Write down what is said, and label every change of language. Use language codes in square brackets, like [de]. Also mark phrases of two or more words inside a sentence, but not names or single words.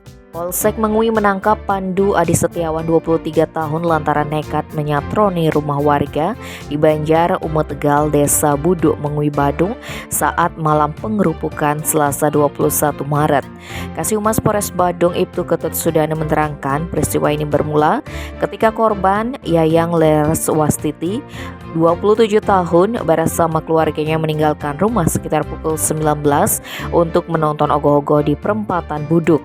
[id] Polsek Mengui menangkap Pandu Adi Setiawan 23 tahun lantaran nekat menyatroni rumah warga di Banjar Ume Tegal, Desa Buduk, Mengui, Badung saat malam pengerupukan Selasa 21 Maret. Kasih Humas Polres Badung Ibtu Ketut Sudana menerangkan peristiwa ini bermula ketika korban Yayang Lereswastiti 27 tahun bersama keluarganya meninggalkan rumah sekitar pukul 19 untuk menonton ogoh-ogoh di perempatan Buduk.